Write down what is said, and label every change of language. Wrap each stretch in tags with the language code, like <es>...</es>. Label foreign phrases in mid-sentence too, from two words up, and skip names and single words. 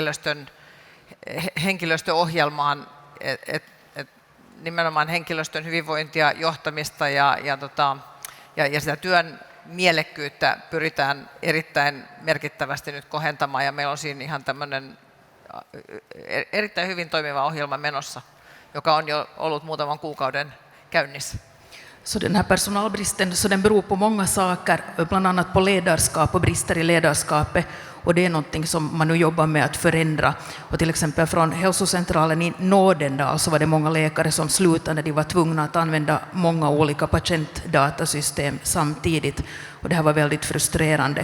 <fi>henkilöstöohjelmaan, nimenomaan henkilöstön hyvinvointia, johtamista ja sitä työn mielekkyyttä pyritään erittäin merkittävästi nyt kohentamaan, ja meillä on siinä ihan tämmöinen erittäin hyvin toimiva ohjelma menossa, joka on jo ollut muutaman kuukauden käynnissä.</fi> <sv>Så den här personalbristen, så den beror på många saker, bland annat på ledarskap och brister i ledarskapet, och det är någonting som man nu jobbar med att förändra. Och till exempel från hälsocentralen i Nådendal så var det många läkare som slutade när de var tvungna att använda många olika patientdatasystem samtidigt, och det här var väldigt frustrerande.</sv>